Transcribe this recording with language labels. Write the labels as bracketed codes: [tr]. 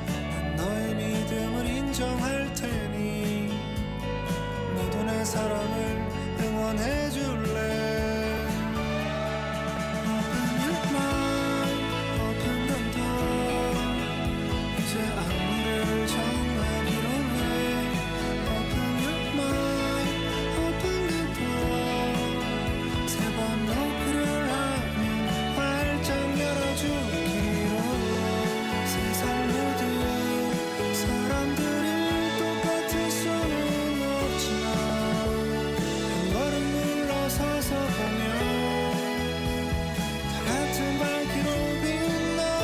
[ko] 난 너의 믿음을 인정할 테니 모두 내 사랑을 응원해 줄래. [en] Open your mind, open the door. [ko] 이제 안무를 정하기로 해. [en] Open your mind, open the door. [ko] 세 번 노크를 하면 활짝 열어주기로. 세상 모든 사람들이 똑같을 수는 없지만 한 걸음 물러서서 보면 다 같은 밝기로 빛나.